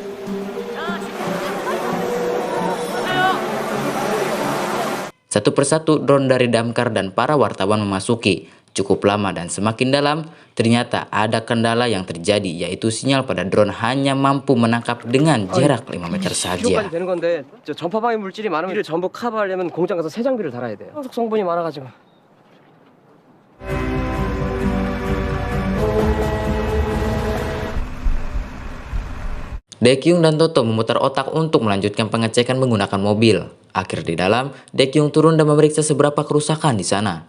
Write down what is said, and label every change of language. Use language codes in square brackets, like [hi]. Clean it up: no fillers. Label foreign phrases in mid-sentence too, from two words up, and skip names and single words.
[id] Satu persatu drone dari damkar dan para wartawan memasuki. Cukup lama dan semakin dalam, ternyata ada kendala yang terjadi, yaitu sinyal pada drone hanya mampu menangkap dengan jarak 5 meter saja. [ko] 되는 건데 전파 방해 물질이 많으면 이를 전부 커버하려면 공장 가서 새 장비를 달아야 돼요. 金属성분이 많아가지고. [id] Daekyung dan Toto memutar otak untuk melanjutkan pengecekan menggunakan mobil. Akhir di dalam, Daekyung turun dan memeriksa seberapa kerusakan di sana.